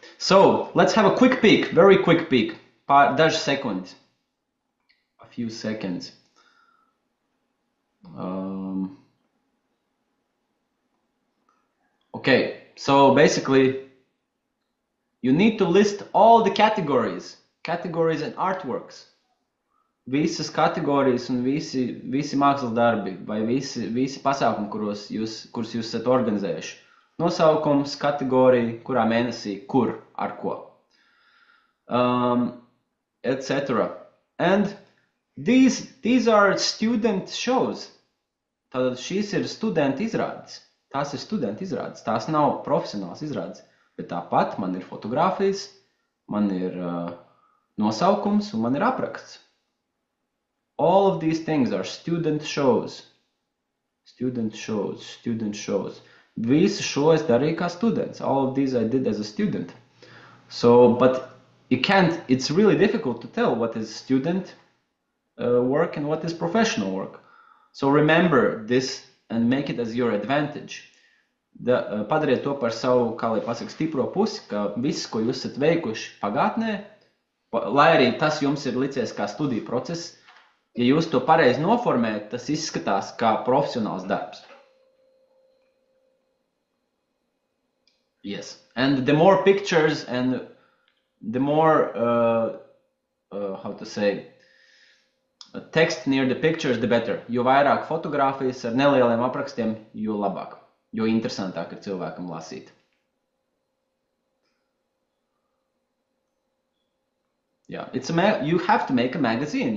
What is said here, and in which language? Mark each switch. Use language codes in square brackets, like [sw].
[en] So let's have a quick peek, very quick peek. [lv] Daži sekundes. [en] A few seconds. Okay, so basically you need to list all the categories and artworks. [lv] Visas kategorijas un visi mākslas darbi vai visi pasākumi, kurus jūs esat organizējuši. Nosaukums, kategorija, kurā mēnesī, kur, ar ko. Etc. [en] And these are student shows. [lv] Tātad šīs ir studenta izrādes. Tās ir studenta izrādes. Tās nav profesionāls izrādes. Bet tāpat man ir fotogrāfijas, man ir nosaukums un man ir apraksts. [en] All of these things are student shows. Student shows. [lv] Visu šo es darīju kā students. [en] All of these I did as a student. So, but you can't, it's really difficult to tell what is student work and what is professional work. So remember this and make it as your advantage. [lv] Padariet to par savu, kā lai pasaka, stipro pusi, ka viss, ko jūs esat veikuši pagātnē, lai arī tas jums ir licies kā studiju process, ja jūs to pareizi noformējat, tas izskatās kā profesionāls darbs. [en] Yes, and the more pictures and the more, how to say, text near the pictures, the better. [lv] Jo vairāk fotogrāfijas ar nelieliem aprakstiem, jo labāk. Jo interesantāk ir cilvēkam lasīt. [en] Yeah, you have to make a magazine.